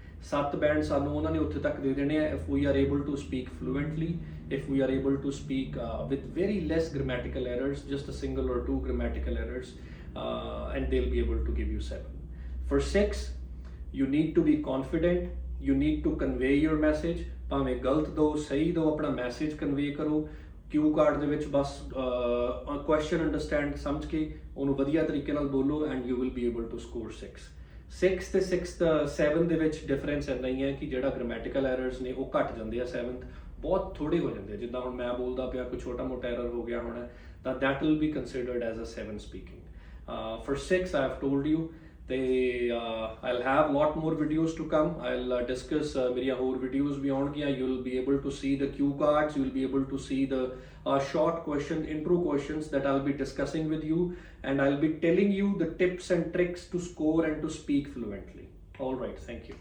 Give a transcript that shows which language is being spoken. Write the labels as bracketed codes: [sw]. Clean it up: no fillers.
[en] 7 bands [pa] ਸਾਨੂੰ ਉਹਨਾਂ ਨੇ ਉੱਥੇ ਤੱਕ ਦੇ ਦੇਣੇ ਆ [en] if we are able to speak fluently, if we are able to speak with very less grammatical errors, just a single or 2 grammatical errors, and they'll be able to give you 7। For 6, you need to be confident, you need to convey your message, [pa] ਭਾਵੇਂ ਗਲਤ ਦੋ ਸਹੀ ਦੋ, ਆਪਣਾ message convey ਕਰੋ। ਕਿਊ card ਦੇ ਵਿੱਚ ਬਸ question understand ਸਮਝ ਕੇ ਉਹਨੂੰ ਵਧੀਆ ਤਰੀਕੇ ਨਾਲ ਬੋਲੋ [en] And you will be able to score 6। [pa] 6 ਤੇ 7 ਦੇ ਵਿੱਚ ਡਿਫਰੈਂਸ ਇੰਨਾ ਹੀ ਹੈ ਕਿ ਜਿਹੜਾ ਗ੍ਰਾਮੈਟੀਕਲ ਐਰਰਸ ਨੇ ਉਹ ਘਟ ਜਾਂਦੇ ਆ, 7th ਬਹੁਤ ਥੋੜੇ ਹੋ ਜਾਂਦੇ ਆ। ਜਿੱਦਾਂ ਹੁਣ ਮੈਂ ਬੋਲਦਾ ਪਿਆ ਕੋਈ ਛੋਟਾ ਮੋਟਾ ਐਰਰ ਹੋ ਗਿਆ ਹੋਣਾ ਤਾਂ [en] that will be considered as a 7 speaking। For 6 I have told you। ਤੇ I'll have lot more videos to come। I'll discuss [pa] ਮੇਰੀਆਂ ਹੋਰ videos ਵੀ ਆਉਣਗੀਆਂ। [en] You'll be able to see the cue cards, you'll be able to see the short question intro questions that I'll be discussing with you, and I'll be telling you the tips and tricks to score and to speak fluently। All right, thank you।